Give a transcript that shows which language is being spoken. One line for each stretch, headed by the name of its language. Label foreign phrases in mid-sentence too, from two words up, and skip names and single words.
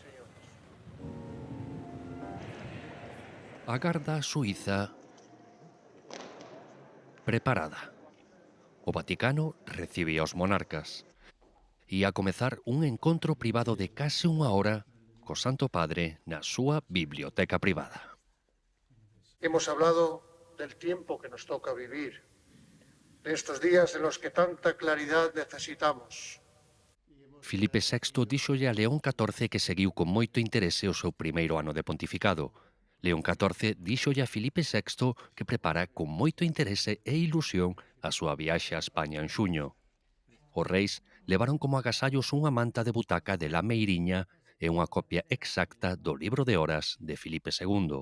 Galician: A Garda Suiza preparada. O Vaticano recibe aos monarcas. E a comezar un encontro privado de case unha hora co Santo Padre na súa biblioteca privada.
Spanish: Hemos hablado del tiempo que nos toca vivir, de estos días en los que tanta claridad necesitamos.
Galician: Filipe VI díxolle a León XIV que seguiu con moito interese o seu primeiro ano de pontificado. León XIV díxolle a Filipe VI que prepara con moito interese e ilusión a súa viaxe a España en xuño. Os reis levaron como agasallos unha manta de butaca de la Meiriña e unha copia exacta do libro de horas de Filipe II.